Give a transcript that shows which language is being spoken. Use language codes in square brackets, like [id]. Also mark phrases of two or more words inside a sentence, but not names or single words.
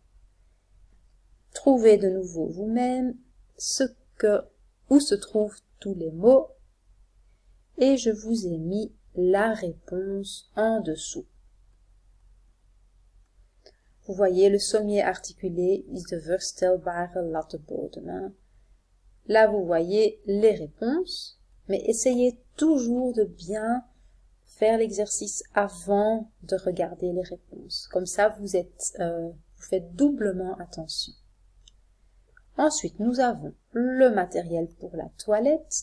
[fr] Trouvez de nouveau vous-même où se trouvent tous les mots, et je vous ai mis la réponse en dessous. Vous voyez, le sommier articulé [nl] is de verstelbare lattebodem. [fr] Là, vous voyez les réponses, mais essayez toujours de bien faire l'exercice avant de regarder les réponses. Comme ça, vous faites doublement attention. Ensuite, nous avons le matériel pour la toilette.